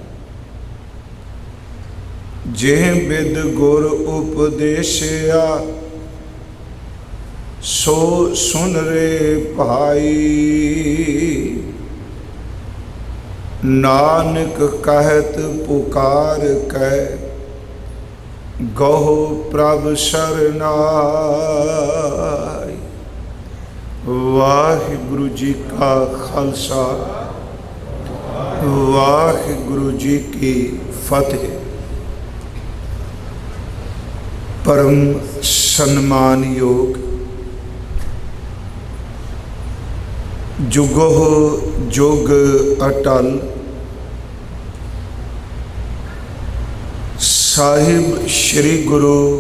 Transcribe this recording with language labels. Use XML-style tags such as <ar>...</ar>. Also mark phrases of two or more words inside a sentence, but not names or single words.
<pa>ਜੇ ਬਿਦ ਗੁਰ ਉਪਦੇਸ਼ਿਆ, ਸੋ ਸੁਨ ਰੇ ਭਾਈ। ਨਾਨਕ ਕਹਤ ਪੁਕਾਰ ਕੈ, ਗਹੋ ਪ੍ਰਭ ਸ਼ਰਨਾਈ। ਵਾਹਿਗੁਰੂ ਜੀ ਕਾ ਖਾਲਸਾ, ਵਾਹਿਗੁਰੂ ਜੀ ਕੀ ਫਤਿਹ। ਪਰਮ ਸਨਮਾਨ ਯੋਗ ਜੁਗੋ ਜੁਗ ਅਟੱਲ ਸਾਹਿਬ ਸ੍ਰੀ ਗੁਰੂ</pa>